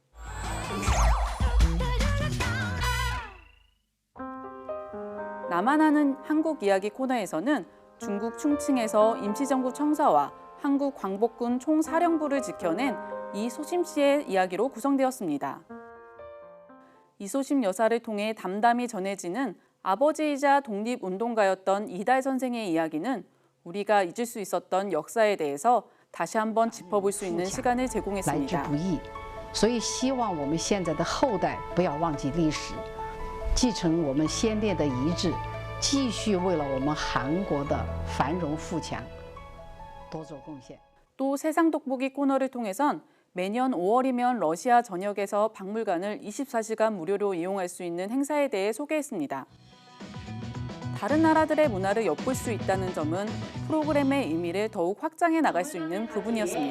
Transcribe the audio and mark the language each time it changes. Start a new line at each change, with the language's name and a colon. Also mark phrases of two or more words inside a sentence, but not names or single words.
Korean: 나만 아는 한국 이야기 코너에서는 중국 충칭에서 임시정부 청사와 한국 광복군 총사령부를 지켜낸 이소심 씨의 이야기로 구성되었습니다. 이소심 여사를 통해 담담히 전해지는 아버지이자 독립운동가였던 이달 선생의 이야기는 우리가 잊을 수 있었던 역사에 대해서 다시 한번 짚어볼 수 있는 시간을 제공했습니다.
Chinese: 所以希望我们现在的后代不要忘记历史，继承我们先烈的遗志，继续为了我们韩国的繁荣富强多做贡献。
Korean: 또 세상 돋보기 코너를 통해선 매년 5월이면 러시아 전역에서 박물관을 24시간 무료로 이용할 수 있는 행사에 대해 소개했습니다. 다른 나라들의 문화를 엿볼 수 있다는 점은 프로그램의 의미를 더욱 확장해 나갈 수 있는 부분이었습니다.